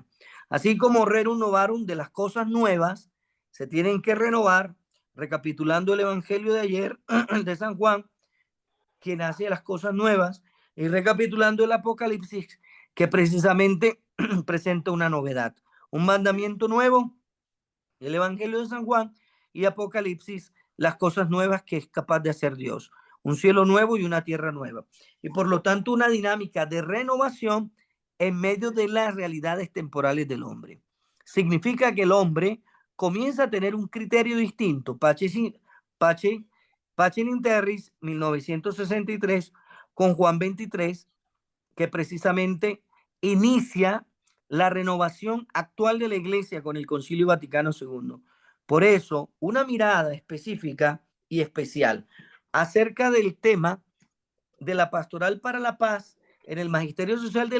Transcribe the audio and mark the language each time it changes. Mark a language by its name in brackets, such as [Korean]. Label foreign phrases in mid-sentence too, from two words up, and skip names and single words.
[Spanish] Así como Rerum Novarum de las cosas nuevas se tienen que renovar, recapitulando el Evangelio de ayer de San Juan, quien hace las cosas nuevas, y recapitulando el Apocalipsis, que precisamente presenta una novedad, un mandamiento nuevo, el Evangelio de San Juan, y Apocalipsis, las cosas nuevas que es capaz de hacer Dios, un cielo nuevo y una tierra nueva. Y por lo tanto una dinámica de renovación en medio de las realidades temporales del hombre. Significa que el hombre comienza a tener un criterio distinto. Pacem in Terris, 1963, con Juan 23, que precisamente inicia la renovación actual de la Iglesia con el Concilio Vaticano II. Por eso, una mirada específica y especial acerca del tema de la pastoral para la paz en el magisterio social de